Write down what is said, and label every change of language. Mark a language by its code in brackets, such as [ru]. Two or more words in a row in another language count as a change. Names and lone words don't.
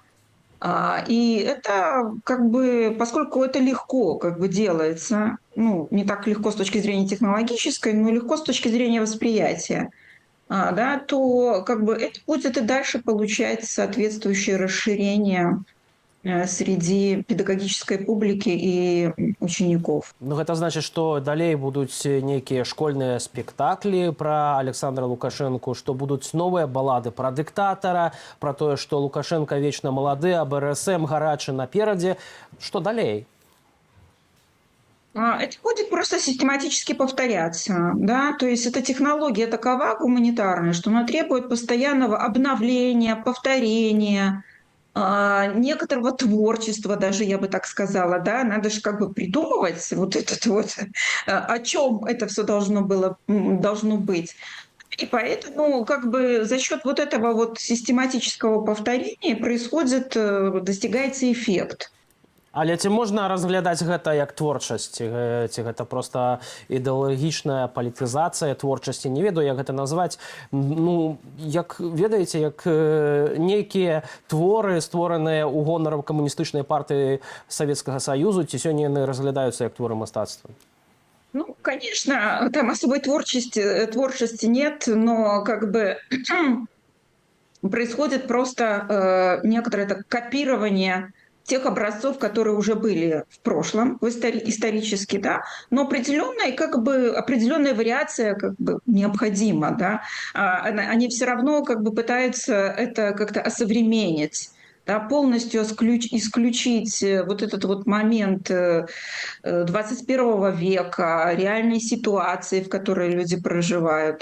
[ru] И это как бы, поскольку это легко как бы делается, ну, не так легко с точки зрения технологической, но легко с точки зрения восприятия, да, то как бы это будет и дальше получать соответствующее расширение среди педагогической публики и учеников. [be] Ну, гэта значыць, што далей будуць нейкія школьныя спектаклі пра Александра Лукашэнку, што будуць новыя балады пра дыктатара, пра тое, што Лукашенко вечна малады, а БРСМ гарачы наперадзе. Што далей? [ru] Это будет просто систематически повторяться, да, то есть эта технология такова гуманитарная, что она требует постоянного обновления, повторения, некоторого творчества даже, я бы так сказала, да, надо же как бы придумывать вот этот вот, о чем это все должно быть. И поэтому как бы за счет вот этого вот систематического повторения достигается эффект. [be] Але ці можна разглядаць гэта як творчасць? Ці гэта проста ідэалагічная палітызацыя творчасці? Не ведаю, як гэта назваць. Ну, як ведаеце, як нейкія творы, створаныя ў гонар камуністычнай партыі Савецкага Саюзу, ці сёння яны разглядаюцца як творы мастацтва? [ru] Ну, конечно, там особой творчести нет, но как бы происходит просто некоторое так, копирование тех образцов, которые уже были в прошлом, исторически, да, но определенная, как бы, определенная вариация как бы необходима, да, они все равно как бы пытаются это как-то осовременить, да, полностью исключить вот этот вот момент 21 века, реальной ситуации, в которой люди проживают.